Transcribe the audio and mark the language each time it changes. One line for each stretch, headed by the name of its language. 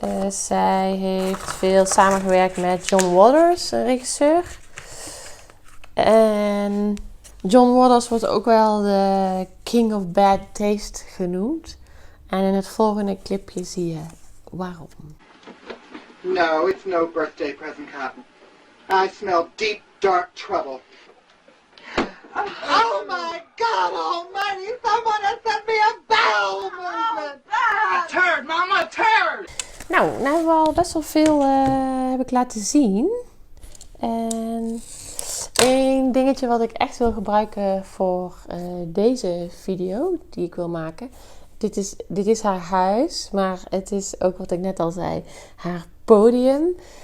Dutch: Zij heeft veel samengewerkt met John Waters, een regisseur. En John Waters wordt ook wel de King of Bad Taste genoemd. En in het volgende clipje zie je waarom.
English: No, it's no birthday present, Cotton. I smell deep, dark trouble. Oh my God almighty, someone has sent me a bowel movement! A turd, mama, a turd!
Dutch: Nou hebben we al best wel veel heb ik laten zien. En één dingetje wat ik echt wil gebruiken voor deze video die ik wil maken. Dit is haar huis, maar het is ook wat ik net al zei, haar podium.